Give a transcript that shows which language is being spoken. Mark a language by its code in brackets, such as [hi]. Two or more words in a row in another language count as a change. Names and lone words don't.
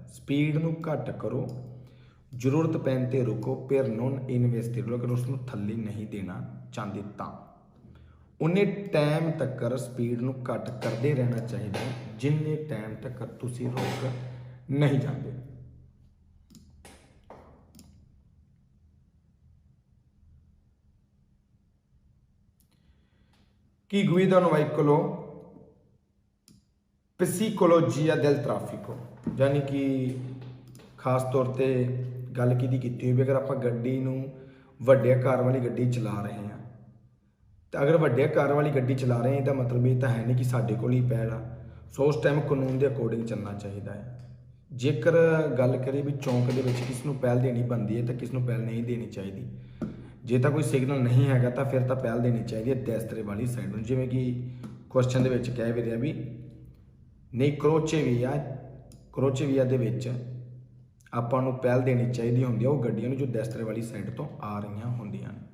[pa] ਸਪੀਡ ਨੂੰ ਘੱਟ ਕਰੋ, ਜ਼ਰੂਰਤ ਪੈਣ 'ਤੇ ਰੁਕੋ, ਪਰ [it] non investibile, [pa] ਅਗਰ ਉਸ ਨੂੰ ਥੱਲੇ ਨਹੀਂ ਦੇਣਾ ਚਾਹੁੰਦੇ ਤਾਂ ਉਨੇ ਟਾਈਮ ਤੱਕ ਸਪੀਡ ਨੂੰ ਘੱਟ ਕਰਦੇ ਰਹਿਣਾ ਚਾਹੀਦਾ ਹੈ ਜਿੰਨੇ ਟਾਈਮ ਤੱਕ ਤੁਸੀਂ ਰੁਕ ਨਹੀਂ ਜਾਂਦੇ। [it] ਕੀ guida un veicolo psicologia del traffico, [pa] ਯਾਨੀ ਕਿ ਖਾਸ ਤੌਰ 'ਤੇ ਗੱਲ ਕਿਹਦੀ ਕੀਤੀ ਹੋਈ ਵੀ ਅਗਰ ਆਪਾਂ ਗੱਡੀ ਨੂੰ ਵੱਡੇ ਕਾਰ ਵਾਲੀ ਗੱਡੀ ਚਲਾ ਰਹੇ ਹਾਂ, ਤਾਂ ਅਗਰ ਵੱਡੇ ਕਾਰ ਵਾਲੀ ਗੱਡੀ ਚਲਾ ਰਹੇ ਹਾਂ ਇਹਦਾ ਮਤਲਬ ਇਹ ਤਾਂ ਹੈ ਨਹੀਂ ਕਿ ਸਾਡੇ ਕੋਲ ਹੀ ਪਹਿਲ ਆ। ਸੋ ਉਸ ਟਾਈਮ ਕਾਨੂੰਨ ਦੇ ਅਕੋਰਡਿੰਗ ਚੱਲਣਾ ਚਾਹੀਦਾ ਹੈ। ਜੇਕਰ ਗੱਲ ਕਰੀਏ ਵੀ ਚੌਂਕ ਦੇ ਵਿੱਚ ਕਿਸ ਨੂੰ ਪਹਿਲ ਦੇਣੀ ਬਣਦੀ ਹੈ ਤਾਂ ਕਿਸ ਨੂੰ ਪਹਿਲ ਨਹੀਂ ਦੇਣੀ ਚਾਹੀਦੀ, ਜੇ ਤਾਂ ਕੋਈ ਸਿਗਨਲ ਨਹੀਂ ਹੈਗਾ ਤਾਂ ਫਿਰ ਤਾਂ ਪਹਿਲ ਦੇਣੀ ਚਾਹੀਦੀ ਹੈ ਦੈਸਤਰੇ ਵਾਲੀ ਸਾਈਡ ਨੂੰ, ਜਿਵੇਂ ਕਿ ਕੁਐਸਚਨ ਦੇ ਵਿੱਚ ਕਹਿ ਵੀ ਰਿਹਾ ਵੀ ਨਹੀਂ ਕਰੋਚੇਵੀਆ ਦੇ ਵਿੱਚ ਆਪਾਂ ਨੂੰ ਪਹਿਲ ਦੇਣੀ ਚਾਹੀਦੀ ਹੁੰਦੀ ਹੈ ਉਹ ਗੱਡੀਆਂ ਨੂੰ ਜੋ ਦੈਸਤਰੇ ਵਾਲੀ ਸਾਈਡ ਤੋਂ ਆ ਰਹੀਆਂ ਹੁੰਦੀਆਂ ਨੇ।